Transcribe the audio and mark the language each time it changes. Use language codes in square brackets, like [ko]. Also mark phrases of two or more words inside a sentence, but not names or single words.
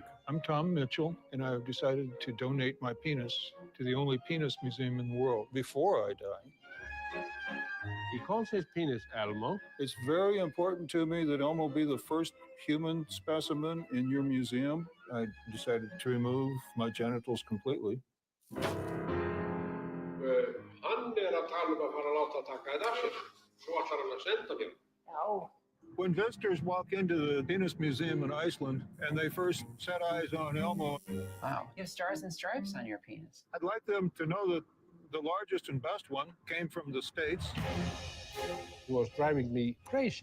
[en] I'm Tom Mitchell, and I've decided to donate my penis to the only penis museum in the world before I die. He calls his penis Elmo. It's very important to me that Elmo be the first human specimen in your museum. I decided to remove my genitals completely. [is] Hann að tala að fara að láta taka þetta af sér. Svo ætlar hann að senda mér. [en] Oh. When visitors walk into the penis museum in Iceland and they first set eyes on Elmo, wow, you have stars and stripes on your penis. I'd like them to know that the largest and best one came from the States. It was driving me crazy.